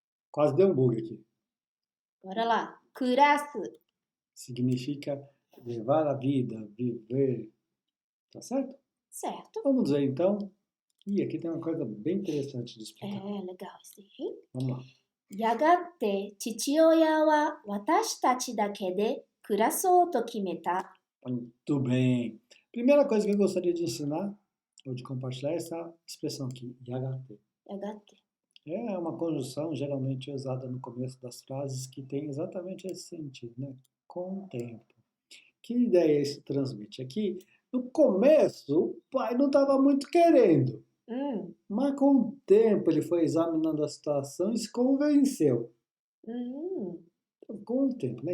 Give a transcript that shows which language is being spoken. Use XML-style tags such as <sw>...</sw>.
<pt>Quase deu um bug aqui. Bora lá. Kurasu. Significa levar a vida, viver. Tá certo? Certo. Vamos dizer então. E aqui tem uma coisa bem interessante de explicar. Legal esse aí. Vamos lá.</pt> <ja>やがて父親は私たちだけで暮らそうと決めた。</ja> <pt>Muito bem. Primeira coisa que eu gostaria de ensinar, ou de compartilhar, é essa expressão aqui, yagate.</pt> <ja>やがて。</ja> <pt>É uma conjunção geralmente usada no começo das frases que tem exatamente esse sentido, né? Com o tempo. Que ideia isso transmite? Aqui, no começo, o pai não estava muito querendo, mas com o tempo ele foi examinando a situação e se convenceu. Com o tempo, né?</pt>